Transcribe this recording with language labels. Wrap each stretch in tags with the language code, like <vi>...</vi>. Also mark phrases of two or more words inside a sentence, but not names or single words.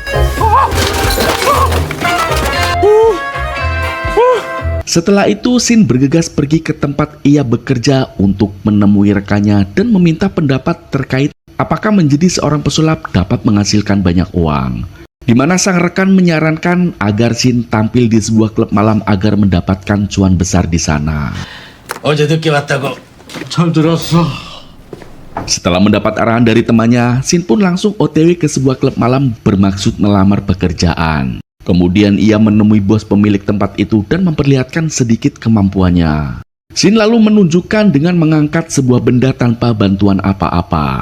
<id>Setelah itu, Shin bergegas pergi ke tempat ia bekerja untuk menemui rekannya dan meminta pendapat terkait apakah menjadi seorang pesulap dapat menghasilkan banyak uang. Di mana sang rekan menyarankan agar Shin tampil di sebuah klub malam agar mendapatkan cuan besar di sana.</id> <ko>어제 늦게 왔다고. 잘 들었어.</ko> <id>Setelah mendapat arahan dari temannya, Shin pun langsung OTW ke sebuah klub malam bermaksud melamar pekerjaan. Kemudian ia menemui bos pemilik tempat itu dan memperlihatkan sedikit kemampuannya. Shin lalu menunjukkan dengan mengangkat sebuah benda tanpa bantuan apa-apa.</id>